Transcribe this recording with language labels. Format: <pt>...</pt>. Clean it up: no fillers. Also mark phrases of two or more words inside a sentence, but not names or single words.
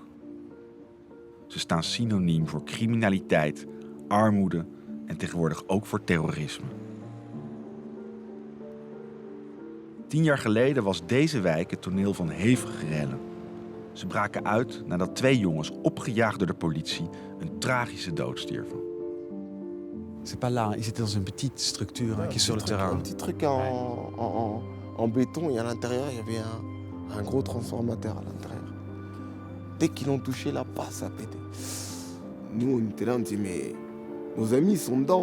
<nl>Ze staan synoniem voor criminaliteit, armoede en tegenwoordig ook voor terrorisme. 10 jaar geleden was deze wijk het toneel van hevige rellen. Ze braken uit nadat 2 jongens, opgejaagd door de politie, een tragische dood stierven.</nl> <fr>C'est pas là, ils étaient dans une petite structure qui est sur le terrain. Un petit truc en béton et à l'intérieur, il y avait un gros transformateur à l'intérieur. Dès qu'ils l'ont touché, là, ça a pété. Nous, on était là, on dit, mais nos amis sont dedans.</fr>